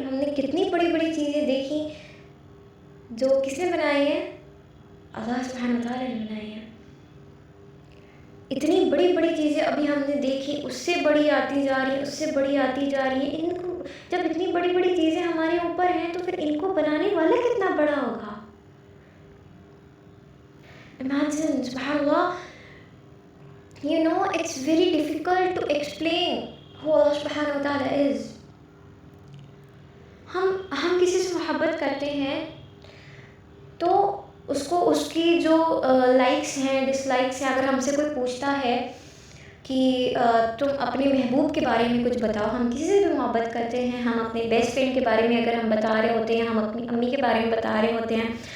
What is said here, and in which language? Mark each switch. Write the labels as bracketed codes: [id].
[ur] ہم نے کتنی بڑی بڑی چیزیں دیکھی جو کس نے بنائی ہیں؟ اللہ سبحانہ وتعالیٰ نے بنائی ہیں. اتنی بڑی بڑی چیزیں ابھی ہم نے دیکھی، اس سے بڑی آتی جا رہی ہیں، اس سے بڑی آتی جا رہی ہیں. ان کو جب اتنی بڑی بڑی چیزیں ہمارے اوپر ہیں تو پھر ان کو بنانے والا کتنا بڑا ہوگا. [en] Imagine, subhanallah, it's very difficult to explain who Allah subhanahu wa ta'ala is. [ur] ہم کسی سے محبت کرتے ہیں تو اس کی جو لائکس ہیں، ڈس لائکس ہیں، اگر ہم سے کوئی پوچھتا ہے کہ تم اپنے محبوب کے بارے میں کچھ بتاؤ، ہم کسی سے بھی محبت کرتے ہیں، ہم اپنے بیسٹ فرینڈ کے بارے میں اگر ہم بتا رہے ہوتے ہیں، ہم اپنی امی کے بارے میں بتا رہے ہوتے ہیں